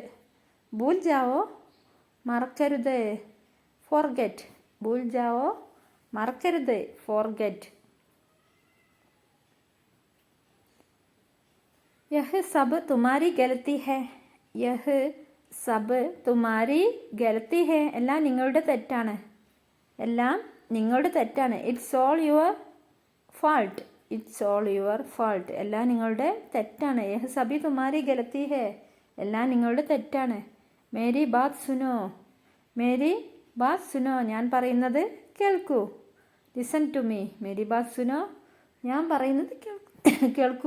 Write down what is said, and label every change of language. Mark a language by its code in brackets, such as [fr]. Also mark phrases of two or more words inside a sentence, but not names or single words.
[hi] भूल जाओ മറക്കരുത്. ഫോർഗെറ്റ്. भूल जाओ മറക്കരുത്. ഫോർഗെറ്റ്. यह सब तुम्हारी गलती है. यह सब तुम्हारी गलती है. [ml] എല്ലാം നിങ്ങളുടെ തെറ്റാണ്. എല്ലാം നിങ്ങളുടെ തെറ്റാണ്. [en] It's all your fault. It's all your fault. [ml] എല്ലാം നിങ്ങളുടെ തെറ്റാണ്. [hi] यह सबी तुम्हारी गलती है. [ml] എല്ലാം നിങ്ങളുടെ തെറ്റാണ്. [hi] मेरी बात सुनो. मेरी बात सुनो. [ml] ഞാൻ പറയുന്നത് കേൾക്കൂ. [en] Listen to me. [hi] मेरी बात सुनो. [ml] ഞാൻ പറയുന്നത് കേൾക്കൂ.